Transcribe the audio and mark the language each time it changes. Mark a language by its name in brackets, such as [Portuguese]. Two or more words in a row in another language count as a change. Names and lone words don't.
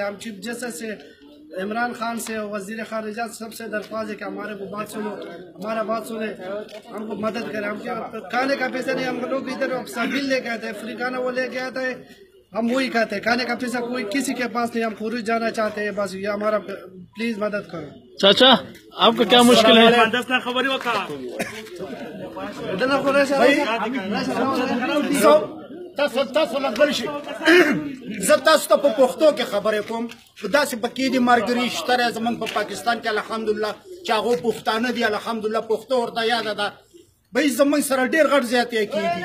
[Urdu] ہم [English] chief justice [Urdu] سے، عمران خان سے، وزیر خارجہ سب سے درخواست ہے کہ ہمارے کو بات سنو، ہمارا بات سنے، ہم کو مدد کریں۔ ہم کھانے کا پیسہ نہیں، ہم لوگ ادھر بل لے کے آتے ہیں، فری کھانا وہ لے کے آتا ہے، ہم وہی کھاتے ہیں، کھانے کا پیسہ کوئی کسی کے پاس نہیں، ہم خروج جانا چاہتے ہیں، بس یہ ہمارا پلیز مدد کرو۔ چاچا آپ کا کیا مشکل ہے؟ [Pashto] تاسو ته په پښتو کې خبرې کوم، داسې پکې دي مارګري شته زمونږ په پاکستان کې الحمدلله چې هغه پښتانه دي، الحمدلله پښتو ورته یاده ده، بهی زمونږ سره ډېر غټ زیاتې کېږي۔